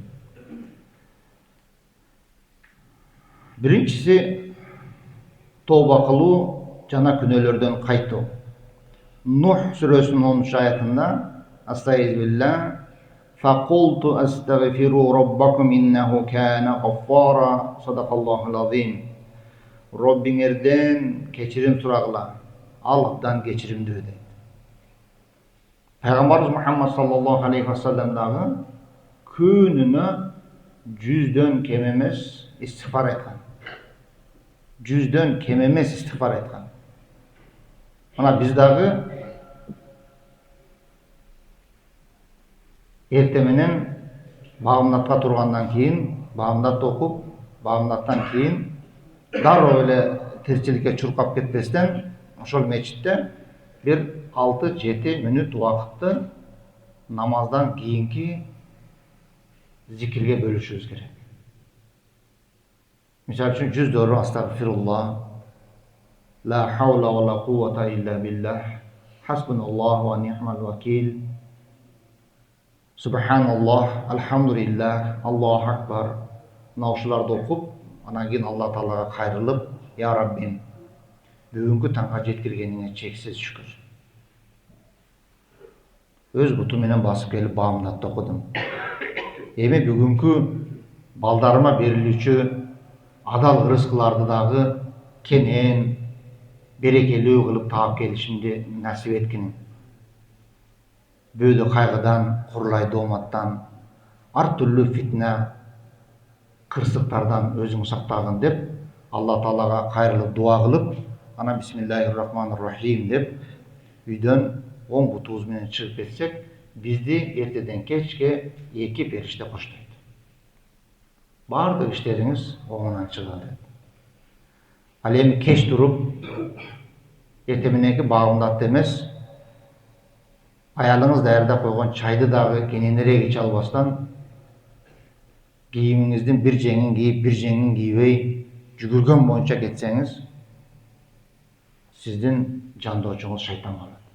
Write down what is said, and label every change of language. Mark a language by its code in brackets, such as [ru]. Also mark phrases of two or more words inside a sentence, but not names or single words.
[ky] Биринчиси тооба кылуу жана күнөөлөрдөн кайтуу. [ar] Нух сүрөсүнүн 10 аятында "أستغفر الله فقلت استغفروا ربكم إنه كان غفارا" صدق الله العظيم. [ky] Роббиңерден кечирим сурагыла, ал абдан кечиримдүү дейт. Пайгамбарыбыз Мухаммад [ar] صلى الله عليه وسلم [ky] дагы күнүнө 100дөн кем эмес истигфар айткан. 100дөн кем эмес истигфар айткан. Мына биз дагы эрте менен багымнатка тургандан кийин, багымнат окуп, багымнаттан кийин дароо эле тирчиликке чуркап кетпестен, ошол мечитте бир 6-7 мүнөт убакытты намаздан кийинки зикирге бөлүшүбүз керек. Мисалы үчүн 100 дөрү астагфируллах, [ar] لا حول ولا قوة إلا بالله، حسبنا الله ونعم الوكيل، سبحان الله، الحمد لله، الله أكبر. [ky] Ушуларды окуп, анан кийин Алла Таалага кайрылып, "Я Раббим, бүгүнкү таңга жеткиргениңе чексиз шүкүр. Өз буту менен басып келип багымнатты окудум. Эми бүгүнкү балдарыма берилүүчү адал рызкыларды дагы кенен, берекелүү кылып таап келишимди насип эткин. Бөөдө кайгыдан, курлай дооматтан, ар түрлүү фитна, кырсыктардан өзүң сактагын" деп Алла Таалага кайрылып дуа кылып, анан [ar] بسم الله الرحمن الرحيم [ky] деп үйдөн оң бутубуз менен чыгып кетсек, бизди эртеден кечке 2 периште коштойт. Бардык иштериңиз оңунан чыгат. Ал эми кеч туруп, эрте мененки багымдатты эмес, аялыңыз даярдап койгон чайды дагы кененирээк иче албастан, кийимиңиздин бир жеңин кийип, бир жеңин кийбей, жүгүргөн боюнча кетсеңиз, сиздин жандоочуңуз шайтан болот.